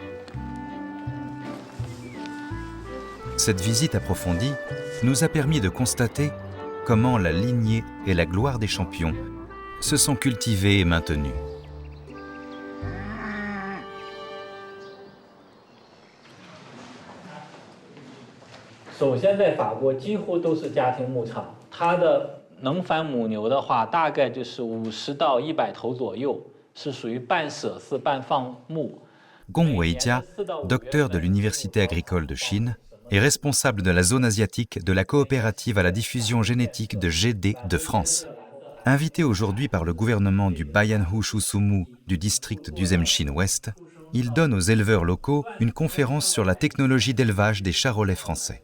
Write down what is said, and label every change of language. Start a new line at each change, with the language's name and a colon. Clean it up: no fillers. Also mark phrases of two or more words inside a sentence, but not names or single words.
French: Cette visite approfondie nous a permis de constater comment la lignée et la gloire des champions se sont cultivées et maintenues. D'abord,
Chinese: 在法国几乎都是家庭牧场，它的能繁母牛的话，大概就是50到100头左右，是属于半舍饲半放牧。
French: Gong Weijia, docteur de l'Université agricole de Chine, est responsable de la zone asiatique de la coopérative à la diffusion génétique de GD de France. Invité aujourd'hui par le gouvernement du Bayanhu Shusumu du district d'Uzemchin-Ouest, il donne aux éleveurs locaux une conférence sur la technologie d'élevage des charolais français.